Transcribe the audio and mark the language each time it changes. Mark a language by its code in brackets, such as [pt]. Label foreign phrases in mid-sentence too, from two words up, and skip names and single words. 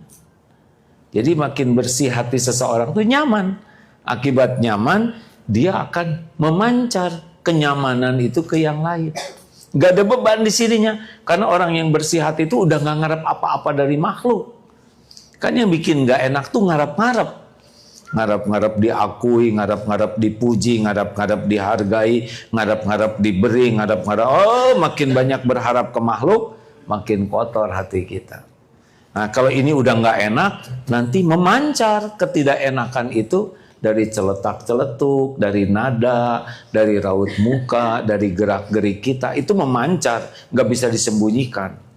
[id] Jadi makin bersih hati seseorang itu nyaman. Akibat nyaman, dia akan memancar kenyamanan itu ke yang lain. Gak ada beban di sininya. Karena orang yang bersih hati itu udah gak ngarep apa-apa dari makhluk. Kan yang bikin gak enak tuh ngarep-ngarep. ngarap-ngarap diakui, ngarap-ngarap dipuji, ngarap-ngarap dihargai, ngarap-ngarap diberi, ngarap-ngarap, oh makin banyak berharap ke makhluk, makin kotor hati kita. Nah kalau ini udah nggak enak, nanti memancar ketidakenakan itu dari celetak-celetuk, dari nada, dari raut muka, dari gerak-gerik kita, itu memancar, nggak bisa disembunyikan.